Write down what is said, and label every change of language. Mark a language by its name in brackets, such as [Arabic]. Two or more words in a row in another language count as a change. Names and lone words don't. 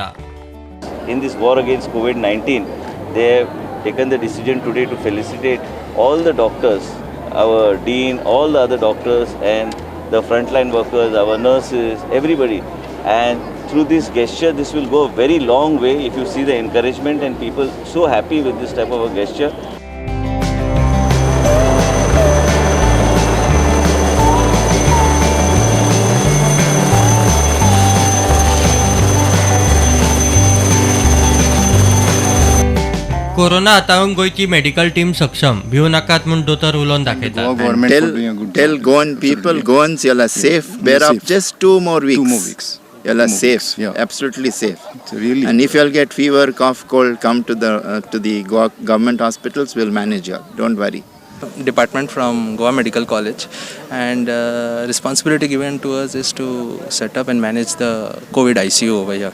[English] In this war against COVID-19, they have taken the decision today to felicitate all the doctors, our dean, all the other doctors and the frontline workers, our nurses, everybody. And through this gesture, this will go a very long way if you see the encouragement and people so happy with this type of a gesture. [Konkani] कोरोना हाताळूंक गोंयची [English] medical team [Konkani] सक्षम भिवू नाकात म्हूण दोतोर उलोवन दाखयता. [English] Tell Goan people, Goans, you're safe. Bear up just 2 more weeks. You're safe. Yeah. Absolutely safe. Really. And if you'll get fever, cough, cold, come to the government hospitals. We'll manage you. Don't worry. Department from Goa Medical College, and responsibility given to us is to set up and manage the COVID ICU over here.